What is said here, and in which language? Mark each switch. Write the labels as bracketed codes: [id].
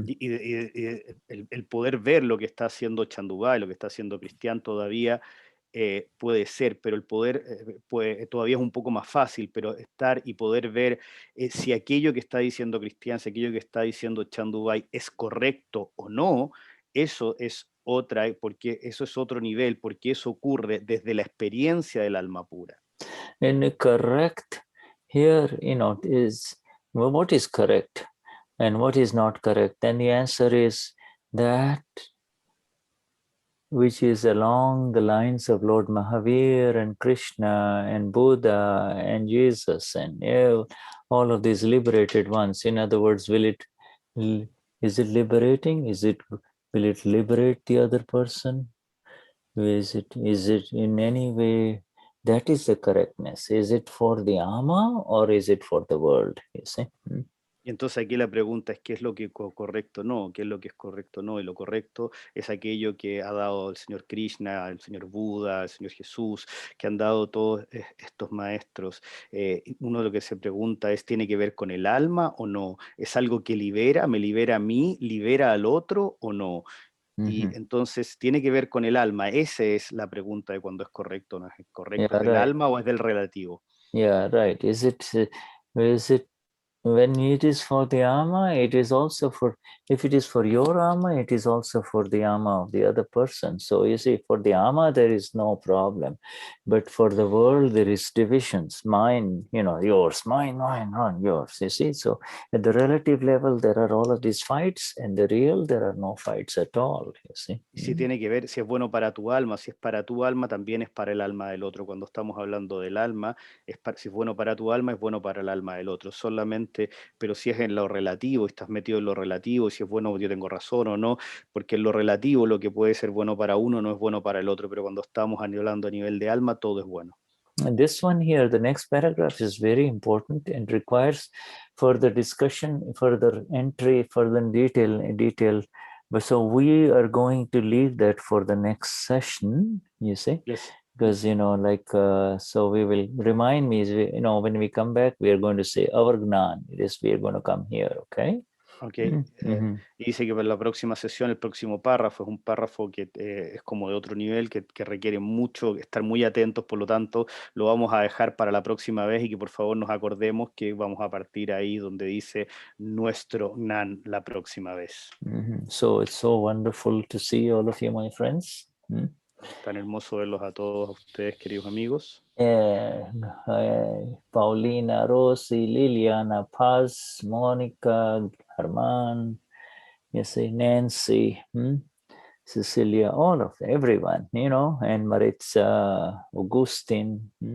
[es] El poder ver lo que está haciendo Chandubai, lo que está haciendo Cristian todavía puede ser, pero el poder todavía es un poco más fácil, pero estar y poder ver si aquello que está diciendo Cristian, si aquello que está diciendo Chandubai es correcto o no, eso es porque eso es otro nivel, porque eso ocurre desde la experiencia del alma pura. [en] And correct here, is what is correct and what is not correct. Then the answer is that which is along the lines of Lord Mahavir and Krishna and Buddha and Jesus and all of these liberated ones. In other words, is it liberating? Will it liberate the other person? Is it in any way? That is the correctness. Is it for the Ama or is it for the world? You see? [es] Y entonces aquí la pregunta es qué es lo que es correcto o no, qué es lo que es correcto o no, y lo correcto es aquello que ha dado el Señor Krishna, el Señor Buda, el Señor Jesús, que han dado todos estos maestros. Uno de lo que se pregunta es, ¿tiene que ver con el alma o no? ¿Es algo que libera, me libera a mí, libera al otro o no? Y entonces tiene que ver con el alma. Esa es la pregunta de cuando es correcto o no es correcto. ¿Es del alma o es del relativo? [en] Yeah, right. Is it when it is for the alma, it is also for, if it is for your alma, it is also for the alma of the other person. So you see, for the alma, there is no problem. But for the world, there is divisions. Mine, yours, mine, yours. You see, so at the relative level, there are all of these fights, and the real, there are no fights at all. You see. [es] Y si tiene que ver, si es bueno para tu alma, si es para tu alma, también es para el alma del otro. Cuando estamos hablando del alma, si es bueno para tu alma, es bueno para el alma del otro. Solamente, pero si es en lo relativo, estás metido en lo relativo, si es bueno, yo tengo razón o no, porque en lo relativo lo que puede ser bueno para uno no es bueno para el otro, pero cuando estamos hablando a nivel de alma, todo es bueno. [en] And this one here, the next paragraph is very important and requires further discussion, further entry, further detail. But so we are going to leave that for the next session, you see. Yes. Because, so we will remind me, when we come back, we are going to say our Gnan. We are going to come here, okay? Okay. [es] Y dice que para la próxima sesión, el próximo párrafo es un párrafo que es como de otro nivel, que requiere mucho, estar muy atentos, por lo tanto, lo vamos a dejar para la próxima vez y que por favor nos acordemos que vamos a partir ahí donde dice nuestro Gnan la próxima vez. [en] So it's so wonderful to see all of you, my friends. [es] Tan hermoso verlos a todos ustedes, queridos amigos. [en] Paulina, Rosy, Liliana, Paz, Mónica, Armand, Nancy, Cecilia, all of everyone, and Maritza, Augustine.